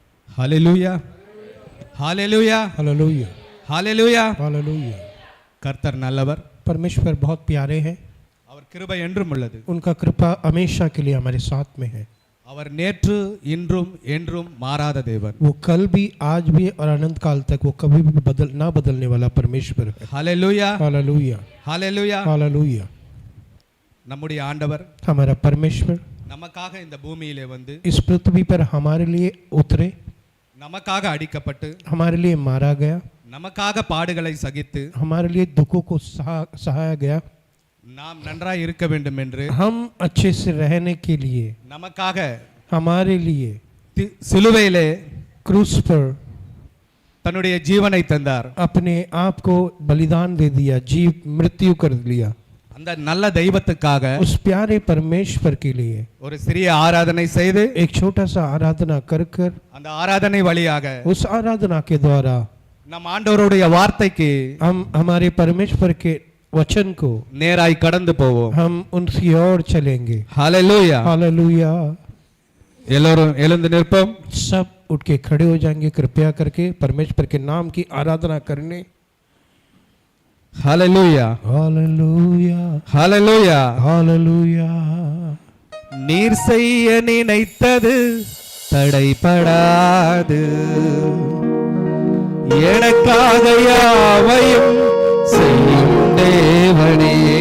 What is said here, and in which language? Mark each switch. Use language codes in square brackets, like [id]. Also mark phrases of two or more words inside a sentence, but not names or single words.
[ta] ஹல்லேலூயா, ஹல்லேலூயா, [hi] हालेलुया, [ta] ஹல்லேலூயா. [hi] हालेलुया। [ta] கர்த்தர் நல்லவர், [hi] परमेश्वर बहुत प्यारे हैं, [ta] அவர் கிருபை என்றும் உள்ளது. [hi] उनका कृपा हमेशा के लिए हमारे साथ में है। [ta] அவர் நேற்று இன்றும் என்றும் மாறாத தேவன். [hi] वो कल भी, आज भी और अनंत काल तक वो कभी भी ना बदलने वाला परमेश्वर है। [ta] ஹல்லேலூயா, [hi] हालेलुया, [ta] ஹல்லேலூயா. [hi] हालेलुया। [ta] நம்முடைய ஆண்டவர் [hi] हमारा परमेश्वर [ta] நமக்காக இந்த பூமியிலே வந்து [hi] इस पृथ्वी पर हमारे लिए उतरे, [ta] நமக்காக அடிக்கப்பட்டு [hi] हमारे लिए मारा गया, [ta] நமக்காக பாடுகளை சகித்து [hi] हमारे लिए दुखों को सहाया गया, [ta] நாம் நன்றாய் இருக்க வேண்டும் என்று [hi] हम अच्छे से रहने के लिए [ta] நமக்காக [hi] हमारे लिए [ta] சிலுவையிலே [hi] क्रूस पर [ta] தன்னுடைய ஜீவனை தந்தார். [hi] अपने आप को बलिदान दे दिया, जीव मृत्यु कर लिया। [ta] அந்த நல்ல தெய்வத்துக்காக [hi] उस प्यारे परमेश्वर के लिए [ta] ஒரு சிறிய ஆராதனை செய்து [hi] एक छोटा सा आराधना कर कर [ta] அந்த ஆராதனை வழியாக [hi] उस आराधना के द्वारा [ta] நம் ஆண்டவருடைய வார்த்தைக்கு [hi] हम हमारे परमेश्वर के वचन को [ta] நேராய் கடந்து போவோம். [hi] हम उनकी ओर चलेंगे। [ta] ஹல்லேலூயா. [hi] हालेलुया। [ta] எல்லோரும் எழுந்து நிற்போம். [hi] सब उठ के खड़े हो जाएंगे कृपया करके परमेश्वर के नाम की आराधना करने। [ta] ஹல்லேலூயா, [hi] हालेलुया, [ta] ஹல்லேலூயா. [hi] हालेलुया। [ta] நீர் செய்ய நினைத்தது தடைபடாது, எனக்காக யாவையும் செய்யும் தேவனே.